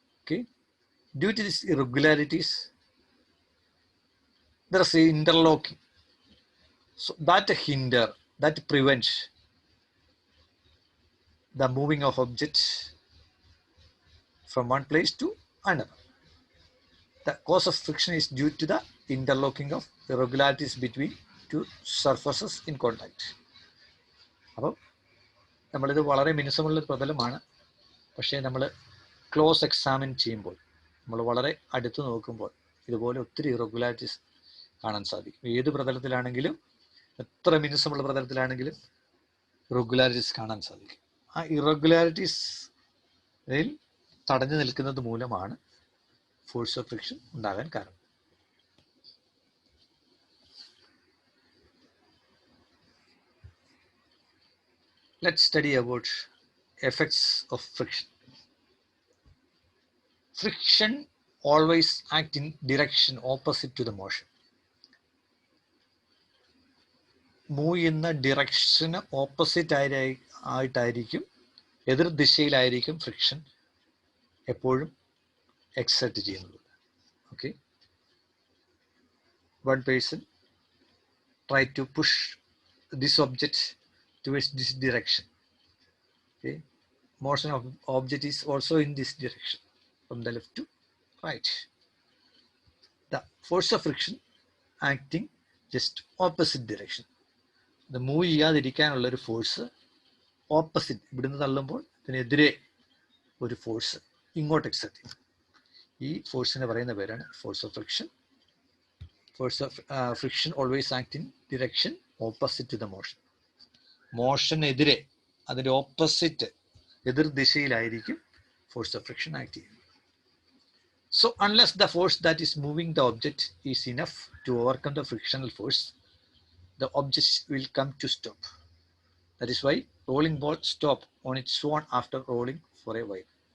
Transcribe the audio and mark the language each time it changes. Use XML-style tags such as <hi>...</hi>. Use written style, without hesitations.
<en>Okay, due to these irregularities there is interlocking, so that prevents the moving of objects from one place to another. The cause of friction is due to the interlocking of irregularities between two surfaces in contact.</en> <ml>അപ്പോൾ നമ്മളിത് വളരെ മിനുസമുള്ള പ്രതലമാണ്, പക്ഷേ നമ്മൾ close examine ചെയ്യുമ്പോൾ, നമ്മൾ വളരെ അടുത്ത് നോക്കുമ്പോൾ ഇതുപോലെ ഒത്തിരി ഇറഗുലാരിറ്റീസ് കാണാൻ സാധിക്കും. ഏത് പ്രതലത്തിലാണെങ്കിലും, എത്ര മിനുസമുള്ള പ്രതലത്തിലാണെങ്കിലും ഇറഗുലാരിറ്റീസ് കാണാൻ സാധിക്കും. ആ ഇറഗുലാരിറ്റീസിൽ തടഞ്ഞു നിൽക്കുന്നത് മൂലമാണ് ഫോഴ്സ് ഓഫ് ഫ്രിക്ഷൻ ഉണ്ടാകാൻ കാരണം.</ml> <en>Let's study about effects of friction. Friction always acts in direction opposite to the motion.</en> <ml>Move ചെയ്യുന്ന ഡിറക്ഷന് ഓപ്പോസിറ്റ് ആയിട്ടായിരിക്കും, എതിർ ദിശയിലായിരിക്കും ഫ്രിക്ഷൻ എപ്പോഴും എക്സെർട്ട് ചെയ്യുന്നത്.</ml> <en>Okay, one person try to push this object towards this direction. Okay, motion of object is also in this direction, from the left to right. The force of friction acting just opposite direction.</en> <ml>The move ചെയ്യാതിരിക്കാനുള്ള ഒരു force opposite, ഇവിടുന്ന് തള്ളുമ്പോൾ ഇതിനെതിരെ ഒരു force ഇങ്ങോട്ട് exert ചെയ്യും. ഈ ഫോഴ്സിനെ പറയുന്ന പേരാണ് force of friction.</ml> <en>Force of friction always act in direction opposite to the motion.</en> <ml>മോഷനെതിരെ, അതിൻ്റെ ഓപ്പോസിറ്റ്, എതിർ ദിശയിലായിരിക്കും ഫോഴ്സ് ഓഫ് ഫ്രിക്ഷൻ ആക്ട് ചെയ്യുന്നത്.</ml> <en>So unless the force that is moving the object is enough to overcome the frictional force, the object will come to stop. That is why rolling ball stop on its own after rolling for a while.</en>